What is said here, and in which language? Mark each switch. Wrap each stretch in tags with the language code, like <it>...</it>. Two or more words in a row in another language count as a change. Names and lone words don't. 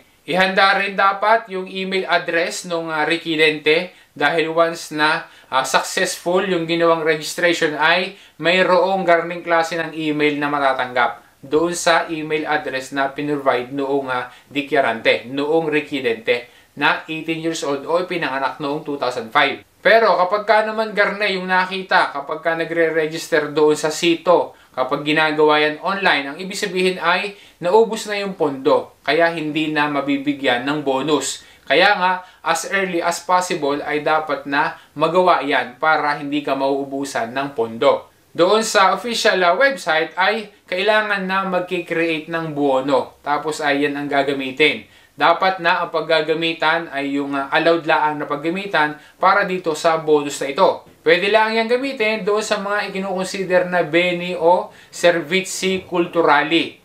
<tl>Ihanda rin dapat yung</tl> <en>email address</en> <tl>ng requirente dahil once na successful yung ginawang registration ay mayroong garning klase ng email na matatanggap doon sa</tl> <en>email address</en> <tl>na pinrovide noong declarante, noong requirente na</tl> <en>18 years old</en> <tl>o pinanganak noong 2005. Pero kapag ka naman garne yung nakita, kapag ka nagre-register doon sa sito, kapag ginagawa yan online, ang ibig sabihin ay naubos na yung pondo. Kaya hindi na mabibigyan ng bonus. Kaya nga,</tl> <en>as early as possible</en> <tl>ay dapat na magawa yan para hindi ka mauubusan ng pondo. Doon sa</tl> <en>official website</en> <tl>ay kailangan na mag-create ng bono. Tapos ay yan ang gagamitin. dapat na ang paggagamitan ay yung allowed laang na paggamitan para dito sa bonus na ito. Pwede lang yan gamitin doon sa mga ikinukonsider na</tl> <it>beni o servizi culturali.</it>